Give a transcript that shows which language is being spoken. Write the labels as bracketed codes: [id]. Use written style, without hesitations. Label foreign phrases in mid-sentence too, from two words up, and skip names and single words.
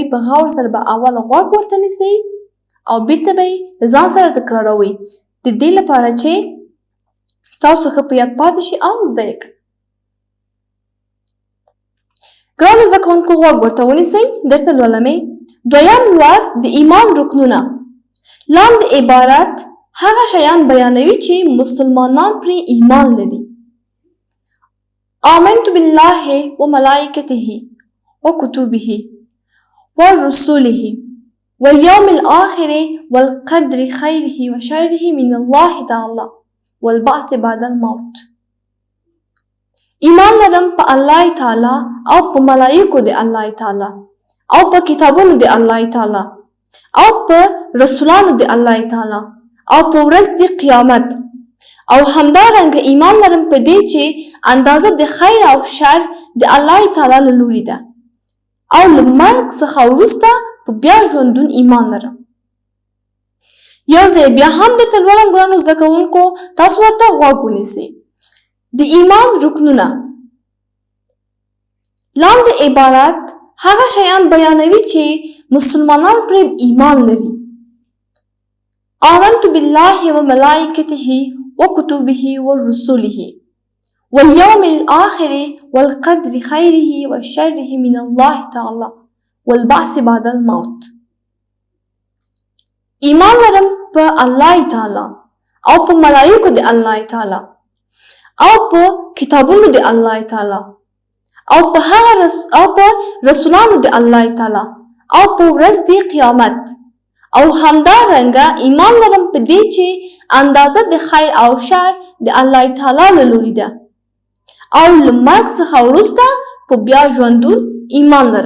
[ps] په غور سره به اول غوږ ورته نیسئ او بیرته به یې د ځان سره تکراروئ، د دې لپاره چې ستاسو ښه په یاد پاتې شي او زده یې کړئ. ګرانو زده کوونکو، غوږ ورته ونیسئ، درته لولمې. دویم لوست د ایمان رکنونه. لاندې عبارت هغه شیان بیانوي چې مسلمانان پرې ایمان لري. [ar] آمنت بالله وملائکته وکتبه ورسله واليوم الآخر والقدر خيره وشره من الله تعالی والبعث بعد الموت. [ps] ایمان لرم په الله تعالی او په ملائکو د الله تعالی او په کتابونو د الله تعالی او په رسولانو د الله تعالی او په ورځ د قیامت او همدارنګه ایمان لرم په دې چې اندازه د خیر او شر د الله تعالی له لوري ده او له مرګ څخه وروسته په بیا ژوندون ایمان لرم. یو ځای بیا هم درته لولم ګرانو زده کوونکو، تاسو ورته غوږ ونیسئ. د ایمان رکنونه لاندې عبارت هغه شیان بیانوي چې مسلمانان پرې ایمان لري. [ar] آمنت بالله وملائکته وكتبه ورسله واليوم الآخر والقدر خيره وشره من الله تعالى والبعث بعد الموت. [ps] ایمان لرم په الله تعالی او په ملائکو د الله تعالی او په کتابونو د الله تعالی او په رسولانو د الله تعالی او په ورځ د قیامت او همدارنګه ایمان لرم په دې چې اندازه د خیر او شر د الله تعالی له لوري ده او له مرګ څخه وروسته په بیا ژوندون ایمان لرم.